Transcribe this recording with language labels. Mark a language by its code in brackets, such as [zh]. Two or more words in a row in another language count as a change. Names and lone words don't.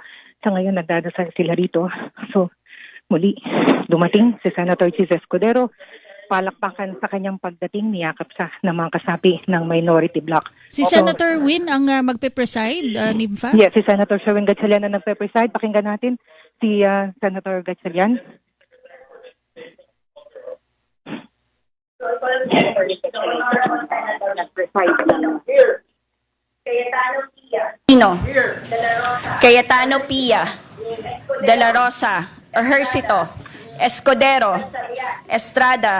[tl] Sa ngayon, nagdadasal sila rito. So, muli, dumating si Senator Cheese Escudero. Palakpakan sa kanyang pagdating, niyakap sa ng mga kasapi ng Minority Bloc. Si Senator Win ang magpe-preside, Nympha? Yes, si Senator Sherwin Gatchalian ang nagpe-preside. Pakinggan natin si Senator Gatchalian. Cayetano Pia De La Rosa, Ejercito, Escudero, Estrada,